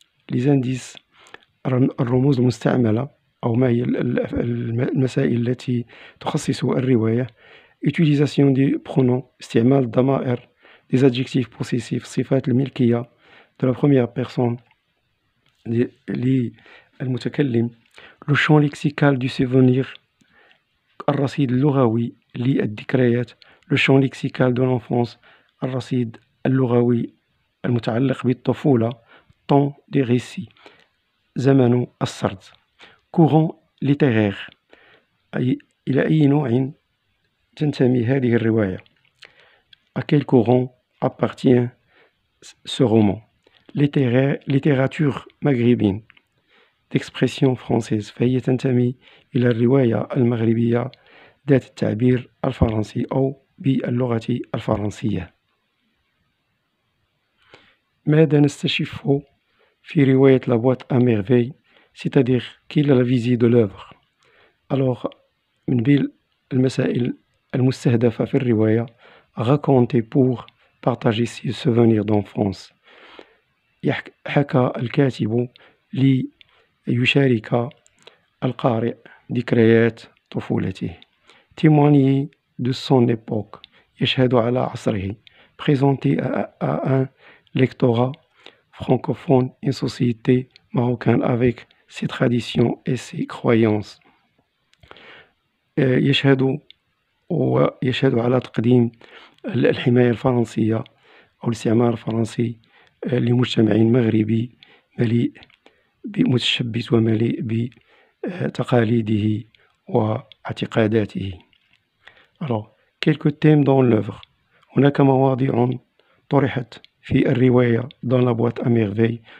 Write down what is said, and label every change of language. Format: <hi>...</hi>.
<ar>ليزانديس الرموز المستعملة أو ما هي المسائل التي تخصص الرواية.</ar> <fr>utilisation des pronoms</fr> <ar>استعمال الضمائر</ar> <fr>des adjectifs possessifs</fr> <ar>صفات الملكية</ar> <fr>de la première personne</fr> <ar>للمتكلم.</ar> <fr>le champ lexical du souvenir</fr> <ar>الرصيد اللغوي للذكريات.</ar> <fr>le champ lexical de l'enfance</fr> <ar>الرصيد اللغوي المتعلق بالطفولة.</ar> <fr>temps des récits</fr> <ar>زمن السرد.</ar> <fr>courant littéraire</fr> <ar>أي إلى أي نوع تنتمي هذه الرواية.</ar> <fr>à quel courant appartient ce roman. littérature maghrébine d'expression française</fr> <ar>فهي تنتمي إلى الرواية المغربية ذات التعبير الفرنسي أو باللغة الفرنسية. ماذا نستشف في رواية</ar> <fr>La boîte à merveilles, c'est-à-dire quelle est la visée de l'œuvre. Alors,</fr> <ar>من بين المسائل المستهدفة في الرواية</ar> <fr>raconter pour partager ses souvenirs d'enfance.</fr> <ar>حكى الكاتب ليشارك القارئ ذكريات طفولته.</ar> <fr>témoigner de son époque,</fr> <ar>يشهد على عصره.</ar> <fr>présenter à un lectorat francophone une société marocaine avec ses traditions et ses croyances.</fr> <ar>يشهد على تقديم الحماية الفرنسية أو الاستعمار الفرنسي لمجتمع مغربي مليء متشبث ومليء بتقاليده واعتقاداته.</ar> <fr>Alors, quelques thèmes dans l'œuvre.</fr> <ar>هناك مواضيع طرحت في الرواية dans la boîte à merveilles.</ar>